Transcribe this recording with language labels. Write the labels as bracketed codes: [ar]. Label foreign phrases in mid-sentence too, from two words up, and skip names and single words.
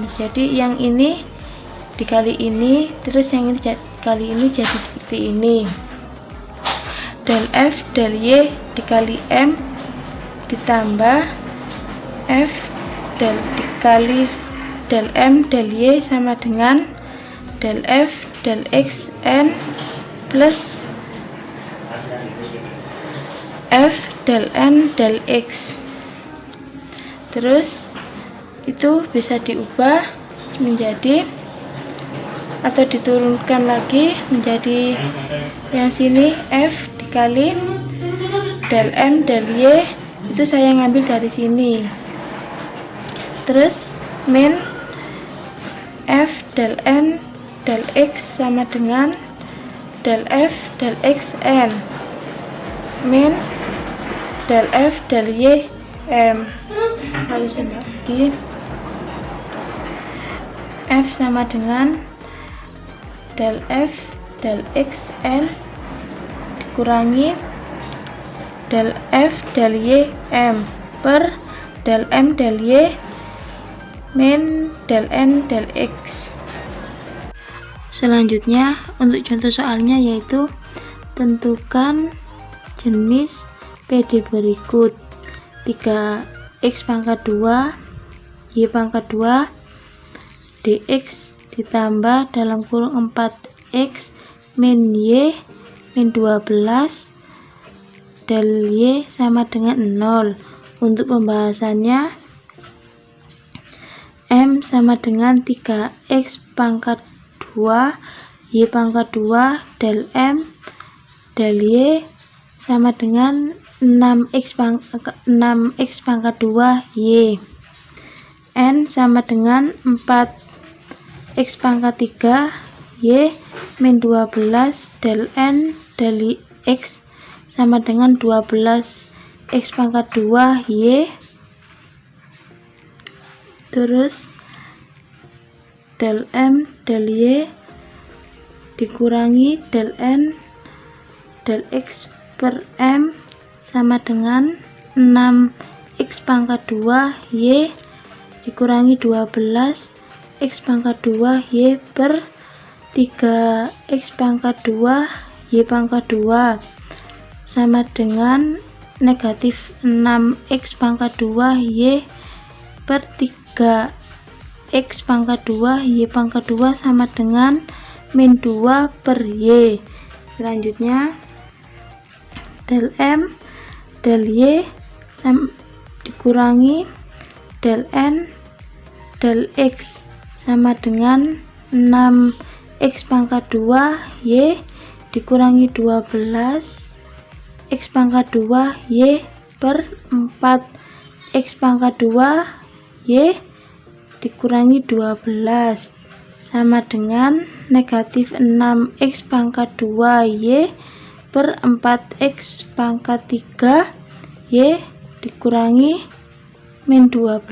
[id] Jadi yang ini dikali ini, terus yang ini dikali ini jadi seperti ini. Del F del Y dikali M ditambah F dikali del M del Y sama dengan del F del X N plus F del N del X. Terus itu bisa diubah menjadi atau diturunkan lagi menjadi yang sini F dikali del M del Y, itu saya ngambil dari sini. Terus min F del N del X sama dengan del F del X N min del F del Y M. Lalu lagi F sama dengan del F del X N dikurangi del F del Y M per del M del Y min del N del X. Selanjutnya untuk contoh soalnya yaitu tentukan jenis PD berikut: 3x pangkat 2 y pangkat 2 dx ditambah dalam kurung 4x min y min 12 del y sama dengan 0. Untuk pembahasannya, M sama dengan 3x pangkat 2 y pangkat 2 del M del y sama dengan 6x pangkat 2 y. N sama dengan 4x pangkat 3 y min 12 del N del X sama dengan 12x pangkat 2 y. Terus del M del Y dikurangi del N del X per M sama dengan 6x pangkat 2 y dikurangi 12x pangkat 2 y per 3x pangkat 2 y pangkat 2 sama dengan negatif 6x pangkat 2 y per 3x pangkat 2 y pangkat 2 sama dengan min 2 per y. Selanjutnya del M del Y dikurangi del N del X sama dengan 6x pangkat 2 y dikurangi 12x pangkat 2 y per 4x pangkat 2 y dikurangi 12 sama dengan negatif 6x pangkat 2 y per 4x pangkat 3 y dikurangi min 12.